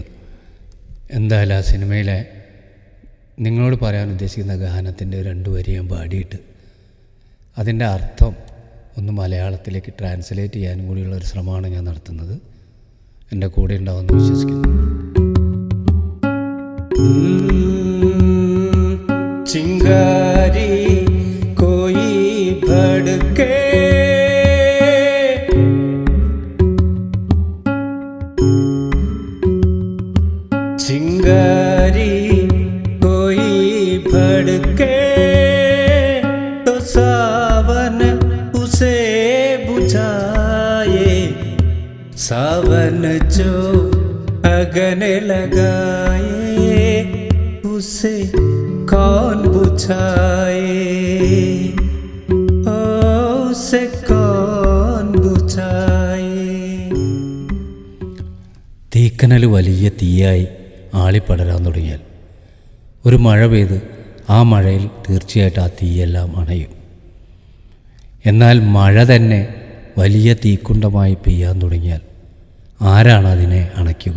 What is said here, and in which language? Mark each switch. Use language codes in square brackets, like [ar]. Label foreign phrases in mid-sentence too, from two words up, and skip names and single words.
[ml] എന്തായാലും ആ സിനിമയിലെ നിങ്ങളോട് പറയാൻ ഉദ്ദേശിക്കുന്ന ഗാനത്തിൻ്റെ 2 വരി ഞാൻ പാടിയിട്ട് അതിൻ്റെ അർത്ഥം ഒന്ന് മലയാളത്തിലേക്ക് ട്രാൻസ്ലേറ്റ് ചെയ്യാനും കൂടിയുള്ള ഒരു ശ്രമമാണ് ഞാൻ നടത്തുന്നത്. എൻ്റെ കൂടെ ഉണ്ടാവുമെന്ന് വിശ്വസിക്കുന്നു. [hi] चिंगारी कोई भड़के चिंगारी कोई भड़के तो सावन उसे बुझाए, सावन जो अगन लगाए उसे कौन बुझाए, उसे कौन बुझाए. [ml] തീക്കനൽ വലിയ തീയായി ആളിപ്പടരാൻ തുടങ്ങിയാൽ ഒരു മഴ പെയ്ത് ആ മഴയിൽ തീർച്ചയായിട്ടും ആ തീയെല്ലാം അണയും. എന്നാൽ മഴ തന്നെ വലിയ തീക്കുണ്ടമായി പെയ്യാൻ തുടങ്ങിയാൽ ആരാണ് അതിനെ അണയ്ക്കുക?